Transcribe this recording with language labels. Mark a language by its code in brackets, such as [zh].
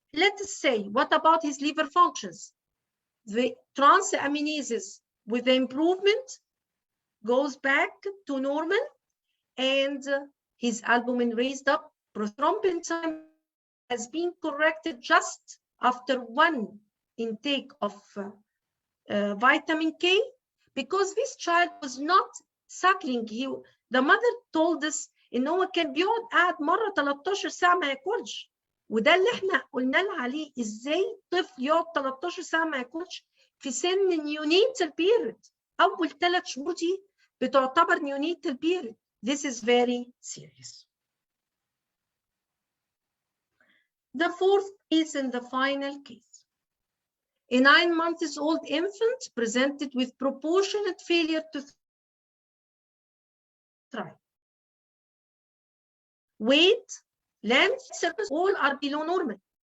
[en] Let us say, what about his liver functions? The transaminases with the improvement goes back to normal, and his albumin raised up. Prothrombin time has been corrected just after 1 intake of vitamin K, because this child was not suckling. The mother told us [ar] ان هو كان بيقعد قاعد مره 13 ساعه ما ياكلش، وده اللي احنا قلنا له عليه، ازاي طفل يقعد 13 ساعه ما ياكلش في سن نيونيتال بيريد. اول 3 شهور دي بتعتبر نيونيتال بيريد. [en] This is very serious. The fourth case and the final case. A 9-month-old infant presented with proportionate failure to thrive. Weight, length, surface, all are below normal.